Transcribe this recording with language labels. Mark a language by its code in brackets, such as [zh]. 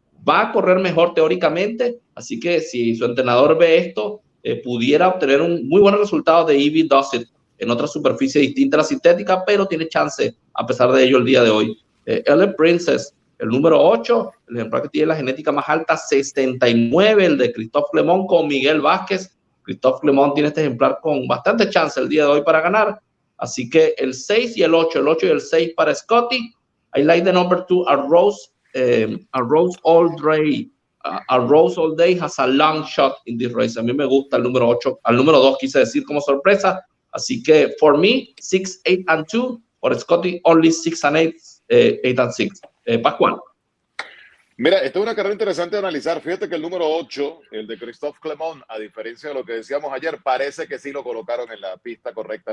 [es] va a correr mejor teóricamente, así que si su entrenador ve esto, pudiera obtener un muy buen resultado de Evie Does It en otra superficie distinta a la sintética, pero tiene chance a pesar de ello el día de hoy. Ellen Princess, el número 8, el ejemplar que tiene la genética más alta, 69, el de Christophe Clement con Miguel Vázquez. Christophe Clement tiene este ejemplar con bastante chance el día de hoy para ganar. Así que el 6 y el 8 y el 6 para Scotty. [en] I like the number 2, a Rose All Day has a long shot in this race. [es] A mí me gusta el número 8, al número 2 quise decir como sorpresa. Así que [en] for me, 6, 8 and 2. For Scotty, only 6 and 8, 8 and 6. Pascual. [es] Mira, esta es una carrera interesante de analizar. Fíjate que el número 8, el de Christophe Clement, a diferencia de lo que decíamos ayer, parece que sí lo colocaron en la pista correcta.